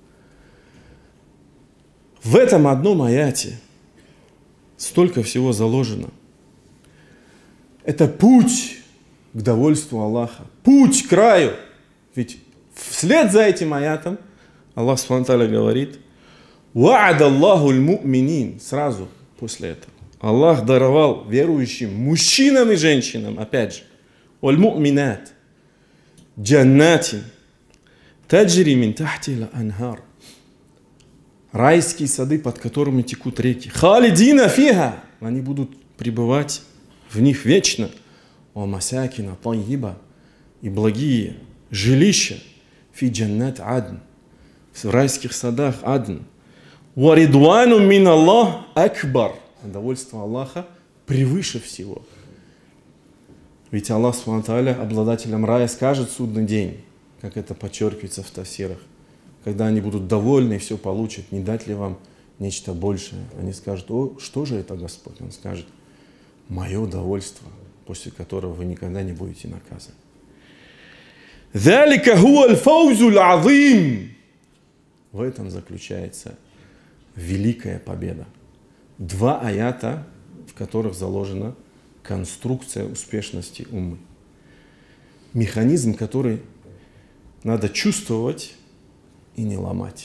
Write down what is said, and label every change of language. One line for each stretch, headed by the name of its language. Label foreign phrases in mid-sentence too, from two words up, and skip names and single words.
Russian: В этом одном аяте столько всего заложено. Это путь к довольству Аллаха, путь к краю. Ведь вслед за этим аятом Аллах Субхану говорит:
Arabic: «وعد الله المؤمنين».
Russian: Сразу после этого Аллах даровал верующим, мужчинам и женщинам, опять же,
Arabic: «والمؤمنات جنات تجري من تحتها أنهار».
Russian: Райские сады, под которыми текут реки.
Arabic: «خالدين فيها».
Russian: Они будут пребывать в них вечно.
Arabic: «ومساكن طيبة».
Russian: И благие жилища.
Arabic: «في جنات عدن».
Russian: В райских садах адн.
Arabic: «ورضوان من الله أكبر».
Russian: Довольство Аллаха превыше всего. Ведь Аллах
Arabic: سبحانه تعالى
Russian: обладателям рая скажет в судный день, как это подчеркивается в тафсирах, когда они будут довольны и все получат, не дать ли вам нечто большее. Они скажут: «О, что же это, Господь?» Он скажет: «Мое довольство, после которого вы никогда не будете наказаны».
Arabic: «ذلك هو الفوز العظيم».
Russian: В этом заключается великая победа. Два аята, в которых заложена конструкция успешности уммы. Механизм, который надо чувствовать и не ломать.